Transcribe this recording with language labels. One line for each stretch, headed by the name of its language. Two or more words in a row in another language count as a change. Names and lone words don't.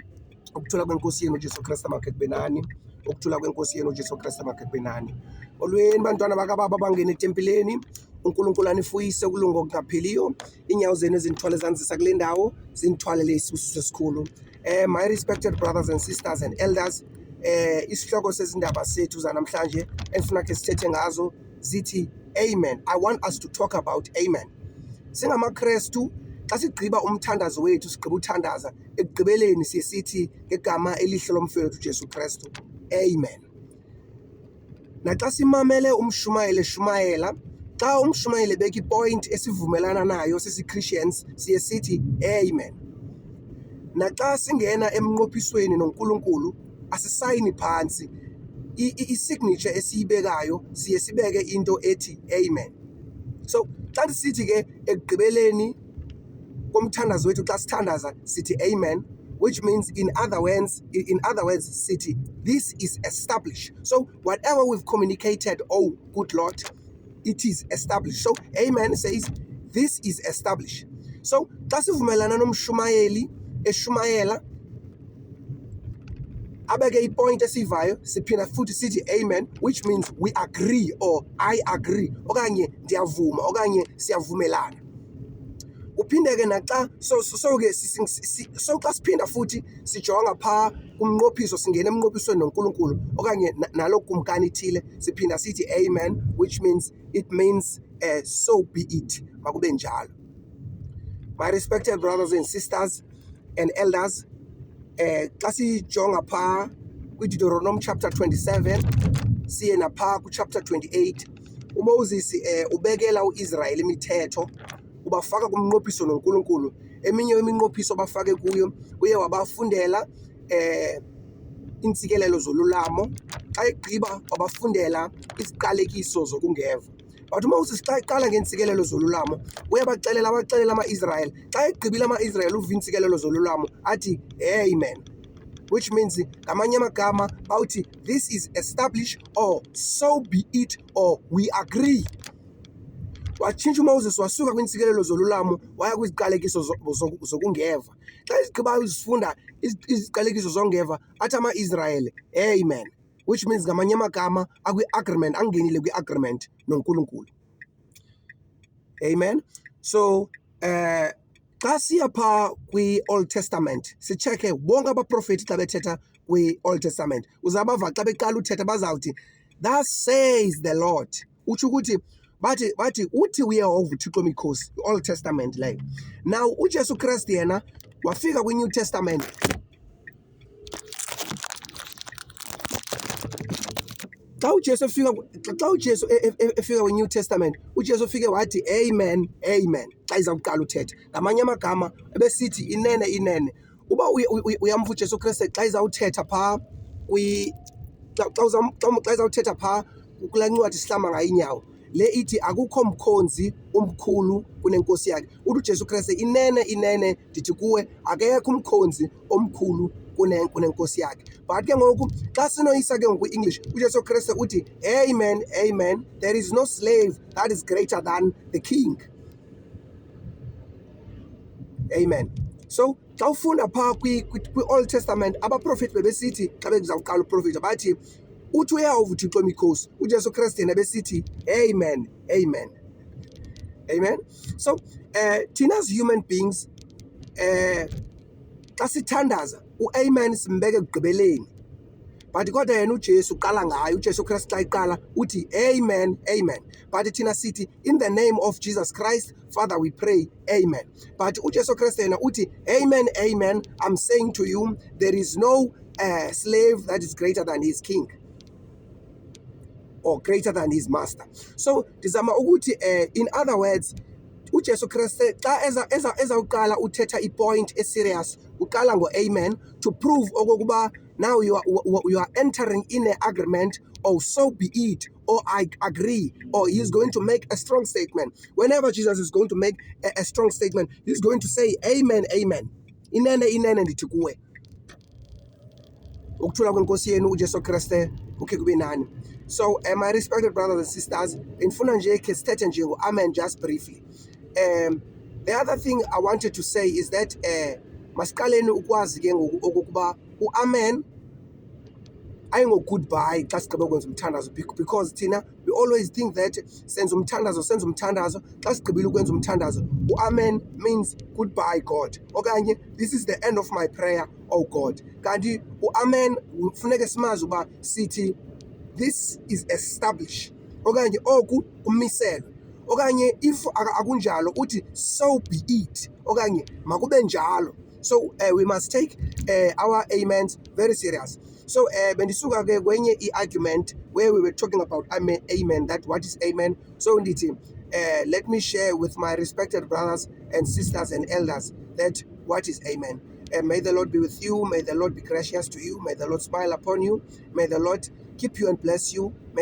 Xhosa: Ukuthula kwenkosi yenu uJesu Kristu makhe kube nani. Ukuthula kwenkosi yenu uJesu Kristu makhe kube nani. Olweni bantwana bakababa bangena etempileni, uNkulunkulu anifuyise kulunga okungapheliyo. Inyawo zenu ezinithwale zanzisa kule ndawo zinithwalele isibusiso esikhulu.
English: My respected brothers and sisters and elders,
Xhosa: isihloko sezindaba sethu zanamhlanje enfuna ke sithethe ngazo zithi amen.
English: I want us to talk about amen.
Xhosa: SingamaKrestu xa sigqiba umthandazo wethu sigqiba uthandaza ekugqibeleni sithi ngegama elihle lomfowethu uJesu Kristu amen. Naxa simamele umshumayeli eshumayela, xa umshumayeli beka ipoint esivumelana nayo sisi-Christians sithi amen. Naxa singena emnqophisweni noNkulunkulu asisayini phansi i-signature esiyibekayo sibeke into ethi amen. So xa sithi ke ekugqibeleni komthandazo wethu xa sithandaza sithi amen,
English: which means in other words
Xhosa: sithi
English: this is established. So whatever we've communicated, oh good Lord, it is established. So amen says this is established.
Xhosa: So xa sivumelana nomshumayeli eshumayela abeke ipoint esivayo siphinda futhi sithi amen,
English: which means we agree or I agree
Xhosa: okanye ndiyavuma okanye siyavumelana. Uphindeke naxa so xa siphinda futhi sijonga phaa kumnqophiso singena emnqophisweni noNkulunkulu okanye nalo kumkani ithile siphinda sithi amen,
English: which means it means so be it,
Xhosa: makube njalo.
English: My respected brothers and sisters and elders,
Xhosa: xa sijonga phaa kwiDeuteronomy chapter 27 siye naphaa kuchapter 28, uMoses ubekela uIsrayeli imithetho ubafaka kumnqophiso noNkulunkulu. Eminye iminqophiso abafake kuyo uye wabafundela intsikelelo zolulamo, xa egqiba wabafundela isiqalekiso zokungeva. But uMoses xa eqala ngeentsikelelo zolulamo uyabaxelela ama-Israyeli, xa egqibile ama-Israyeli uva iintsikelelo zolulamo athi amen,
English: which means
Xhosa: ngamanye amagama bawuthi
English: this is established or so be it or we agree.
Xhosa: Watshintsha uMoses wasuka kwiintsikelelo zolulamo waya kwiziqalekiso zokungeva. Xa izigqibayo uzifunda iziqalekiso zongeva athi ama-Israyeli amen,
English: which means
Xhosa: ngamanye amagama akwi-agreement, angenile kwi-agreement noNkulunkulu. Amen. So xa siya phaa kwi-Old Testament sitshekhe bonke abaprofethi xa bethetha kwi-Old Testament uzabava xa beqala uthetha bazawuthi
English: thus says the Lord.
Xhosa: Utsho ukuthi bathi uthi uYehova uThixo Mikhosi, i-Old Testament leyo. Now uJesu Kristu yena wafika kwi-New Testament xa uJesu efika kwi-New Testament uJesu ufike wathi amen amen xa izawuqala uthetha. Ngamanye amagama ebesithi inene inene. Uba uyamva uJesu Kristu xa izawuthetha phaa xa izawuthetha phaa kulaa ncwadi sihlamba ngayo iinyawo le ithi akukho mkhonzi omkhulu kunenkosi yakhe. Uthi uJesu Kristu inene inene ndithi kuwe akekho umkhonzi omkhulu kunenkosi yakhe. But ke ngoku xa sinoyisa ke ngoku English uJesu Kristu uthi amen amen,
English: there is no slave that is greater than the king.
Xhosa: Amen. So xa ufunda phaa kwi-Old Testament abaprofethi bebesithi xa bezawuqala uprofetha bathi uthi uYehova uThixo Mikhosi, uJesu Kristu yena besithi amen amen amen. So thina
English: as human beings
Xhosa: xa sithandaza u-amen simbeke ekugqibeleni, but kodwa yena uJesu uqala ngayo, uJesu Kristu xa iqala uthi amen, amen.
English: But
Xhosa: thina sithi
English: in the name of Jesus Christ, Father we pray, amen.
Xhosa: But uJesu Kristu yena uthi amen, amen.
English: I'm saying to you, there is no slave that is greater than his king or greater than his master.
Xhosa: So ndizama ukuthi
English: in other words,
Xhosa: uJesu Kristu xa ezawuqala uthetha ipoint eserious uqala ngo-amen
English: to prove okokuba now you are entering in an agreement, or so be it, or I agree, or he's going to make a strong statement. Whenever Jesus is going to make a strong statement, he's going to say amen, amen.
Xhosa: Inene ndithi kuwe. Ukuthula kwenkosi yenu uJesu Kristu ukhe kube nani.
English: So my respected brothers and sisters,
Xhosa: infuna nje ke sithethe nje ngo-amen
English: just briefly. The other thing I wanted to say is that
Xhosa: masiqaleni ukwazi ke ngokuba u-amen ayingo-goodbye xa sigqiba ukwenza umthandazo,
English: because thina we always think that
Xhosa: senza umthandazo xa sigqibile ukwenza umthandazo u-amen
English: means goodbye God, okanye this is the end of my prayer, oh God.
Xhosa: Kanti u-amen funeke simazi uba sithi
English: this is established,
Xhosa: okanye oku kumiselwe, okanye if akunjalo uthi
English: so be it,
Xhosa: okanye makube njalo.
English: So we must take our amens very serious. So
Xhosa: bendisuka ke kwenye i-argument
English: where we were talking about amen, that what is amen. So ndithi let me share with my respected brothers and sisters and elders that what is amen. May the Lord be with you. May the Lord be gracious to you. May the Lord smile upon you. May the Lord keep you and bless you.